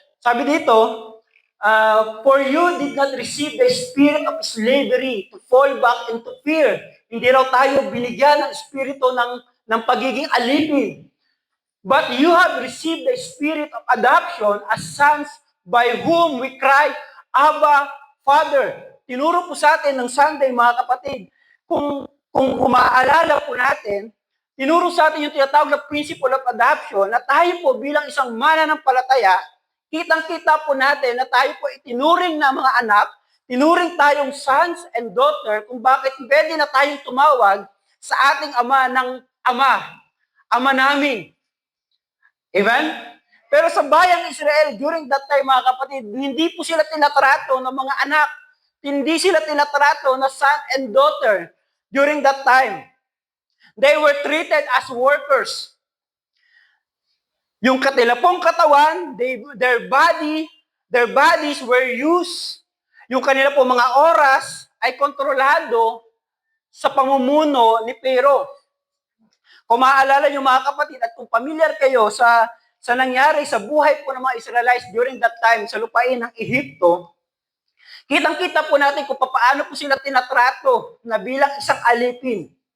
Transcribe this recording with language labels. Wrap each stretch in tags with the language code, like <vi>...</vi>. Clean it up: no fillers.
<tl>Sabi dito,</tl> <en>for you did not receive the spirit of slavery to fall back into fear.</en> <tl>Hindi raw tayo binigyan ng espiritu ng pagiging alipin.</tl> <en>But you have received the spirit of adoption as sons by whom we cry, Abba, Father.</en> <tl>Tinuro po sa atin ng Sunday, mga kapatid. Kung maaalala po natin, tinuro sa atin yung tinatawag na</tl> <en>principle of adoption</en> <tl>na tayo po bilang isang mananampalataya, kitang-kita po natin na tayo po itinuring na mga anak, tinuring tayong</tl> <en>sons and daughter</en> <tl>kung bakit pwede na tayong tumawag sa ating ama ng ama namin. Amen? Pero sa bayang Israel,</tl> <en>during that time,</en> <tl>mga kapatid, hindi po sila tinatrato ng mga anak. Hindi sila tinatrato na</tl> <en>son and daughter during that time. They were treated as workers.</en> <tl>Yung katilapong katawan,</tl> <en>their bodies were used.</en> <tl>Yung kanila po mga oras ay kontrolado sa pamumuno ni Pero. Kung maaalala niyo mga kapatid at kung familiar kayo sa sa nangyari sa buhay po ng mga Israelites</tl> <en>during that time</en> <tl>sa lupain ng Ehipto, kitang-kita po natin kung paano po sila tinatrato na bilang isang alipin.</tl>